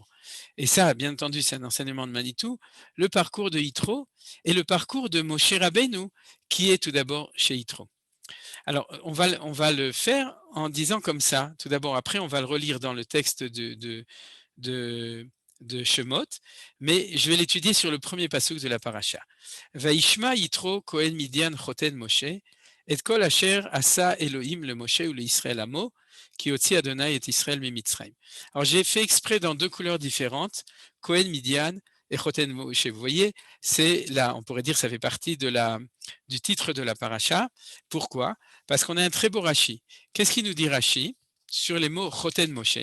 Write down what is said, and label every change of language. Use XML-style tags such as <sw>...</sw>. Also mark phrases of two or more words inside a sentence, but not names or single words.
<fr>Et ça, bien entendu, c'est un enseignement de Manitou, le parcours de Yitro et le parcours de</fr> <he>משה רבינו,</he> <fr>qui est tout d'abord chez Yitro. Alors, on va le faire en disant comme ça, tout d'abord. Après, on va le relire dans le texte de Shemot, mais je vais l'étudier sur le premier pasuk de la paracha.</fr> <he>וישמע יתרו כהן מדין חותן משה, את כל אשר עשה אלוהים למשה ולישראל עמו, כי הוציא אדוני את ישראל ממצרים.</he> <fr>Alors, j'ai fait exprès dans deux couleurs différentes,</fr> <he>כהן מדין</he> <fr>et</fr> <he>חותן משה.</he> <fr>Vous voyez, c'est là, on pourrait dire, ça fait partie du titre de la paracha. Pourquoi? Parce qu'on a un très beau Rashi. Qu'est-ce qu'il nous dit Rashi sur les mots</fr> <he>חותן משה?</he>